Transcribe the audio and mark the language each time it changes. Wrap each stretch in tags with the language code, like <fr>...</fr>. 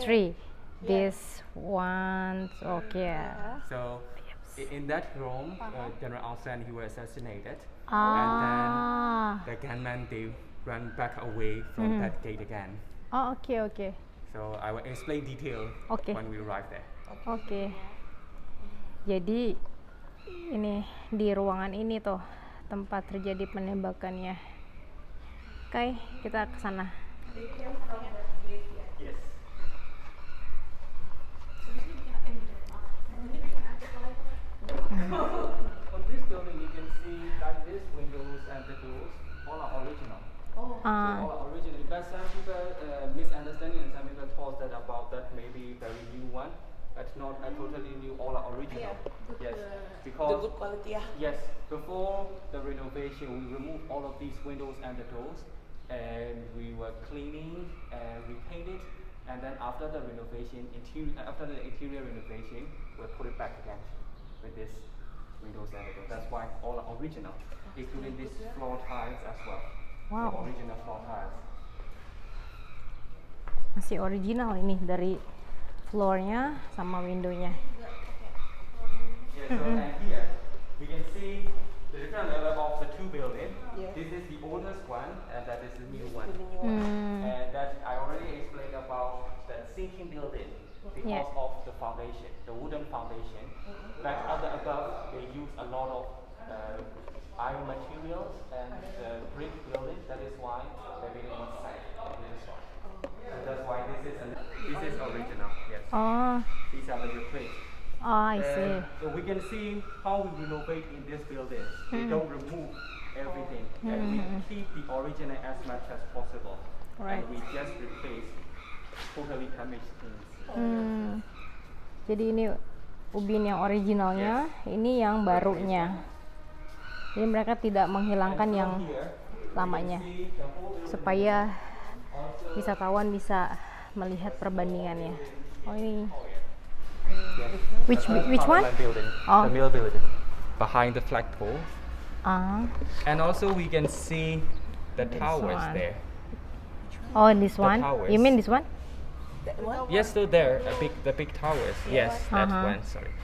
<en>3. This one. Okay. So in that room, General Aung San he was assassinated, Ah. and then the gunmen they ran back away from that gate again. Oh, oke. So I will explain detail Oke. when we arrive there. Oke.</en> <id>Jadi ini di ruangan ini tuh tempat terjadi penembakannya. Oke, kita ke sana.</id> <en>Yes. On this building, you can see that these windows and the doors all are original. So all are original. But some people misunderstanding and some people thought that about that maybe very new one, but not a totally new. All are original. Yes, because The good quality, yeah. yes, before the renovation, we removed all of these windows and the doors, and we were cleaning and we painted. And then after the renovation, after the interior renovation, we put it back again with this windows and the doors. That's why all are original, including these floor tiles as well. Wow. The original floor tiles.</en> <id>Masih original ini dari floornya sama windownya.</id> <en>Yeah, so and here we can see the different level of the two buildings. Yes. This is the oldest one, and that is the new one. Hmm. And that I already explained about the sinking building because Yeah. of the foundation, the wooden foundation. But above, they use a lot of iron materials and brick building. That is why the building is sank. So that's why this is original. Yes. Oh, These are the replaced. I see. So we can see how we renovate in this building. We don't remove everything, and we keep the original as much as possible. Right. And we just replace totally damaged things.</en> <id>Jadi ini ubin yang originalnya, ini yang barunya. Jadi mereka tidak menghilangkan yang lamanya, supaya wisatawan bisa melihat perbandingannya.</id> <en>Oh ini, which one? Building, Oh. the mill building, behind the flagpole. Ah, And also we can see the towers one. there. oh this one. towers. You mean this one? That one? Yes, so there, the big towers. Yes, that one. Sorry.</en>